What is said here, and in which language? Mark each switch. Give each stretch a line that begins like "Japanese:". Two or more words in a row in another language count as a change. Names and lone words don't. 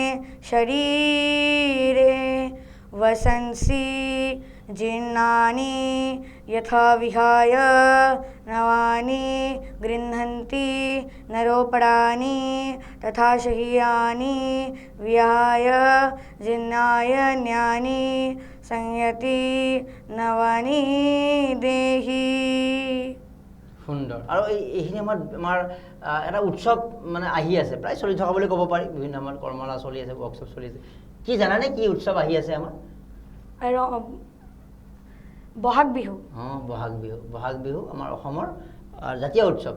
Sanskrit: शरीरे वसंसि जीर्णानि यथा विहाय नवानि गृह्णन्ति नरोपराणि तथा शरीराणि विहाय जीर्णाय न्यानि संयति नवानि देहि।
Assamese: সুন্দৰ। আৰু এইখিনি আমাৰ এটা উৎসৱ মানে আহি আছে, প্ৰায় চলি থকা বুলি ক'ব পাৰি। বিভিন্ন আমাৰ কৰ্মশালা চলি আছে, ৱৰ্কশ্বপ চলি আছে। কি জানানে কি উৎসৱ আহি আছে আমাৰ? বহাগ বিহু। বহাগ বিহু। বহাগ বিহু আমাৰ অসমৰ জাতীয় উৎসৱ।